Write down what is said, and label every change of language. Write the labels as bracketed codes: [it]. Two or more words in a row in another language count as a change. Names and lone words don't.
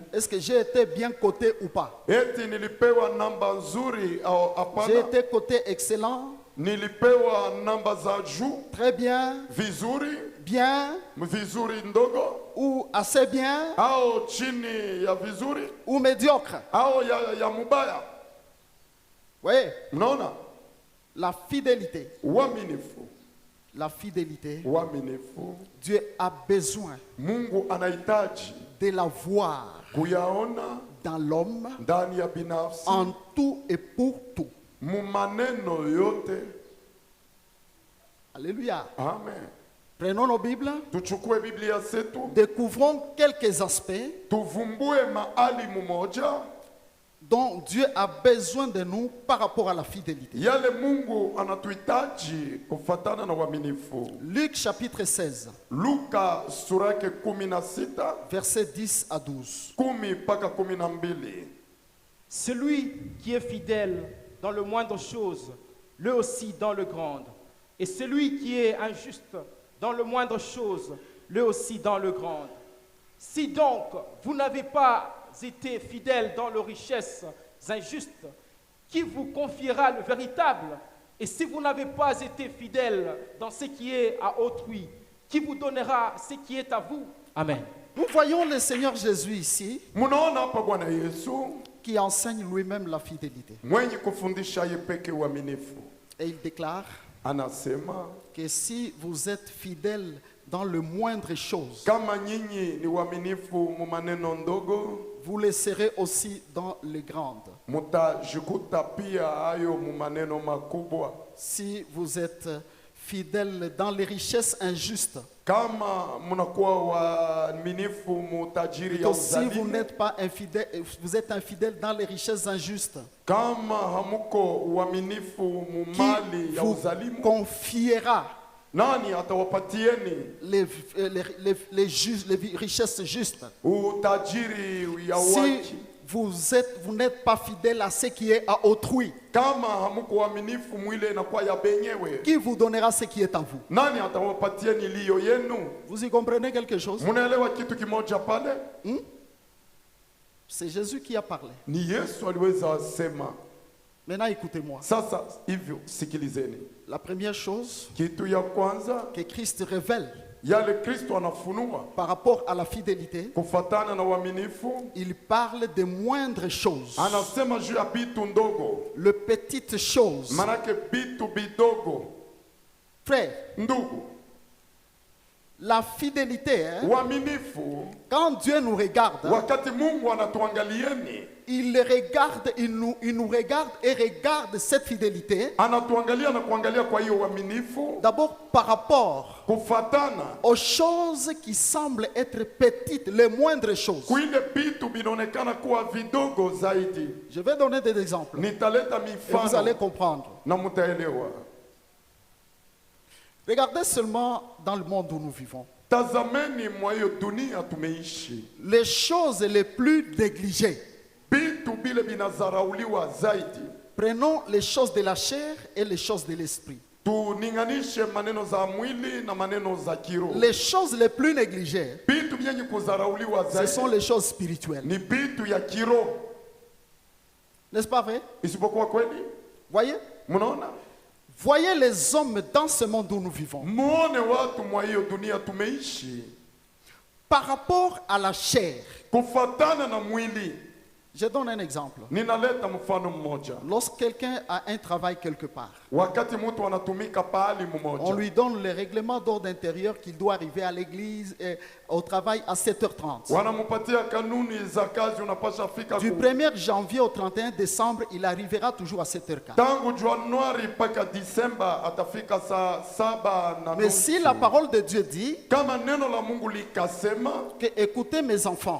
[fr] Est-ce que j'ai été bien coté ou pas? [sw] Eti nilipewa namba nzuri au [fr] J'ai [sw] hapana? [fr] été coté excellent, [sw] Nilipewa namba za juu [fr] très bien, [sw] vizuri, [fr] bien [sw] vizuri ndogo, [fr] ou assez bien [sw] au chini ya vizuri, [fr] ou médiocre? [sw] au ya mubaya? [fr] Oui, [sw] Mnaona? [fr] la fidélité. [sw] Uaminifu, [fr] La fidélité, [sw] uaminifu. [fr] Dieu a besoin [sw] Mungu anahitaji [fr] de la voir [sw] kuyaona [fr] dans l'homme [sw] ndani ya binafsi, [fr] en tout et pour tout. [sw] mu maneno yote. [fr] Alléluia. Amen. Prenons nos Bibles, [sw] Tuchukue Biblia zetu, [fr] découvrons quelques aspects [sw] tuvumbue mahali mumoja [fr] dont Dieu a besoin de nous par rapport à la fidélité. [sw] yale Mungu anatuhitaji kufatana na uaminifu. [fr] Luc chapitre 16, [sw] Luka sura yake 16 [fr] versets 10 à 12. [sw] 10 mpaka 12. [fr] Celui qui est fidèle dans le moindre chose, lui aussi dans le grand. Et celui qui est injuste dans le moindre chose, lui aussi dans le grand. Si donc vous n'avez pas été fidèle dans les richesses injustes, qui vous confiera le véritable? Et si vous n'avez pas été fidèle dans ce qui est à autrui, qui vous donnera ce qui est à vous? Amen. Nous voyons le Seigneur Jésus ici [sw] Munaona hapa Bwana Yesu [fr] qui enseigne lui-même la fidélité. [sw] mwenye kufundisha yeye peke uaminifu. [fr] Et il déclare [sw] Anasema [fr] que si vous êtes fidèle dans le moindre chose, [sw] kama nyinyi ni waaminifu mu maneno ndogo, [fr] vous le serez aussi dans les grandes. [sw] mutajikuta pia hayo mu maneno makubwa. [fr] Si vous êtes fidèle dans les richesses injustes. [sw] Kama mnakuwa waaminifu mutajiri ya [fr] Si vous [sw] uzalimu, [fr] n'êtes pas infidèle, vous êtes infidèle dans les richesses injustes. [sw] kama hamuko uaminifu mumali [fr] Qui [sw] ya [fr] vous [sw] uzalimu, [fr] confiera [sw] nani atawapatieni [fr] les richesses justes? [sw] utajiri ya [fr] Si [sw] waki? [fr] vous n'êtes pas fidèle à ce qui est à autrui, [sw] Kama hamuko uaminifu mwile inakuwa ya benyewe, [fr] qui vous donnera ce qui est à vous? [sw] nani atawapatieni iliyo yenu? [fr] Vous y comprenez quelque chose? [sw] Munaelewa kitu kimoja pale? [fr] C'est Jésus qui a parlé. [sw] Ni Yesu aliweza sema. [fr] Maintenant, écoutez-moi. [sw] Sasa hivyo sikilizeni. [fr] La première chose [sw] Kitu ya kwanza [fr] que Christ révèle [sw] yale Kristo anafunua [fr] par rapport à la fidélité, [sw] kufatana na uaminifu, [fr] il parle des moindres choses, [sw] anasema juu ya bitu ndogo, [fr] les petites choses. [sw] manake bitu bidogo. [fr] Frère, [sw] Ndugu, [fr] la fidélité, [sw] uaminifu, [fr] quand Dieu nous regarde, [sw] wakati Mungu anatuangalieni, [fr] il nous regarde et regarde cette fidélité [sw] anatuangalia na kuangalia kwa hiyo uaminifu [fr] d'abord par rapport [sw] kufatana [fr] aux choses qui semblent être petites, les moindres choses. [sw] kuile bitu binaonekana kuwa vidogo zaidi. [fr] Je vais donner des exemples [sw] Nitaleta [fr] et vous allez [sw] mifano [fr] comprendre. [sw] na mutaelewa. [fr] Regardez seulement dans le monde où nous vivons. [sw] Tazameni mwa hiyo dunia tumeishi, [fr] Les choses les plus négligées. [sw] bitu bile binazarauliwa zaidi. [fr] Prenons les choses de la chair et les choses de l'esprit. [sw] Tuninganishe maneno za mwili na maneno za kiroho. [fr] Les choses les plus négligées, [sw] Bitu vyenye kuzarauliwa [fr] ce sont [sw] zaidi [fr] les choses spirituelles. [sw] ni bitu ya kiroho, [fr] N'est-ce pas vrai? [sw] isipokuwa kweli. [fr] Voyez? [sw] Mnaona, [fr] Voyez les hommes dans ce monde où nous vivons. [sw] muone watu mwa hiyo dunia tumeishi [fr] Par rapport à la chair, [sw] kufatana na mwili. [fr] je donne un exemple. [sw] Ninaleta mfano mmoja. [fr] Lorsque quelqu'un a un travail quelque part, [sw] Wakati mtu anatumika pahali [fr] on [sw] mmoja, [fr] lui donne le règlement d'ordre intérieur qu'il doit arriver à l'église et au travail à 7h30. [sw] wanamupatia kanuni za kazi, unapasha fika [fr] Du 1er janvier au 31 décembre, il arrivera toujours à 7h15. [sw] tangu Januari mpaka Disemba atafika saa 7:30. [fr] Mais si la parole de Dieu dit [sw] Kama neno la Mungu likasema, [fr] que, écoutez mes enfants,